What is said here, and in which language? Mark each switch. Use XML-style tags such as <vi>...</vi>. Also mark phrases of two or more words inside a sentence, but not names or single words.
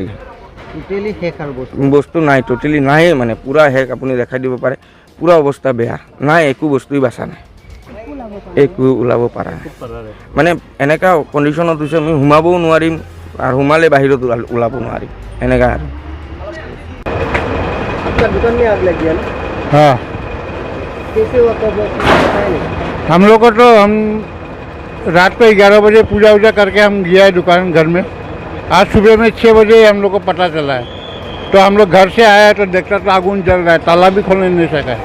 <as>বস্তু নাই, টোটেলি নাই, মানে পূৰা শেষ। আপুনি দেখাই দিব পাৰে, পূৰা অৱস্থা বেয়া, নাই একো বস্তুই বাচা নাই, একো ওলাব পৰা নাই। মানে এনেকুৱা কণ্ডিশ্যনত হৈছে আমি সোমাবও নোৱাৰিম, আৰু সোমালে বাহিৰত ওলাব নোৱাৰিম, এনেকুৱা আৰু।</as> <hi>हाँ, हम लोग को तो हम रात को 11 बजे पूजा वूजा करके हम गया है दुकान घर में। आज सुबह में 6 बजे हम लोग को पता चला है, तो हम लोग घर से आया तो देखता तो आगून जल रहा है, ताला भी खोलने नहीं सका है।</hi>